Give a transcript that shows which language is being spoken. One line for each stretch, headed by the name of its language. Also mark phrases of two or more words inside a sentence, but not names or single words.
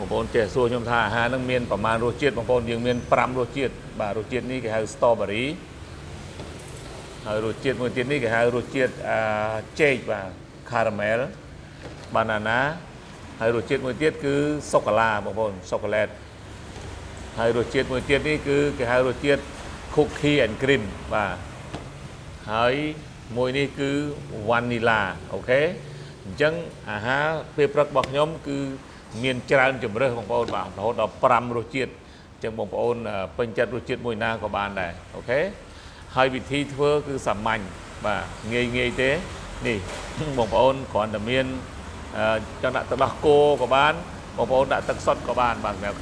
Khmer: ប្អូនចេះសួរខ្ញុំថាអាហារហ្នឹងមានប្រមាណរសជាតិបងប្អូនយើងមាន5រសជាតិបាទរសជាតិនេះគេហៅ strawberry ហើយរសជាតិមួយទៀតនេះគេហៅរសជាតិចេកបាទ
English: caramel banana
Khmer: ហើយរសជាតិមួយទៀតគឺសូកូឡាបងប្អូនសូកូឡេតហើយរសជាតិមួយទៀតនេះគឺគេហៅរសជាតិ
English: cookie and cream
Khmer: បាទហើយមួយនេះគឺ vanilla អូខេអ ញ្ចឹងអាហារពេលព្រឹករបស់ខ្ញុំគឺមានច្រើនជម្រើសបងប្អូនបាទរហូតដល់5រសជាតិអញ្ចឹងបងប្អូនពេញចិត្តរសជាតិមួយណាក៏បានដែរអូខេហើយវិធីធ្វើគឺសាមញ្ញបាទងាយទេនេះបងប្អូនគ្រាន់តែមានចង់ដាក់ទឹកដោះគោក៏បានបងប្អូនដាក់ទឹកសុទ្ធក៏បានបាទសម្រាប់